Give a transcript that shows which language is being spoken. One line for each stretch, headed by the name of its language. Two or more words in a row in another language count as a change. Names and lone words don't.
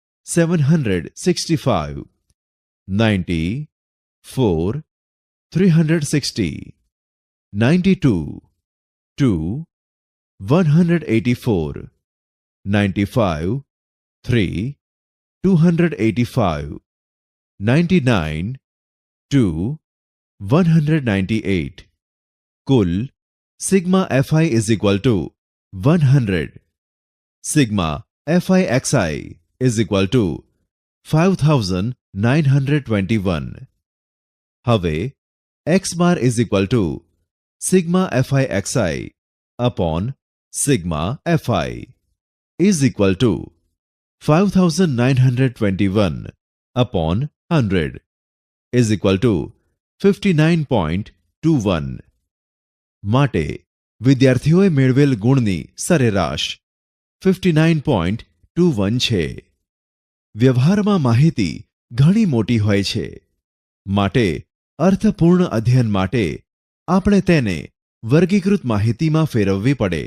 English: 765, 90, 4, 360, 92, 2, 184, 95, 3, 285, 99, 2, 198. कुल सिग्मा fi is equal to 100. Sigma fi xi is equal to 5921. હવે x bar is equal to sigma fi xi upon sigma fi is equal to 5921 upon 100 is equal to 59.21.
Gujarati: માટે વિદ્યાર્થીઓએ મેળવેલ ગુણની સરેરાશ 59.21 છે. વ્યવહારમાં માહિતી ઘણી મોટી હોય છે, માટે અર્થપૂર્ણ અધ્યયન માટે આપણે તેને વર્ગીકૃત માહિતીમાં ફેરવવી પડે.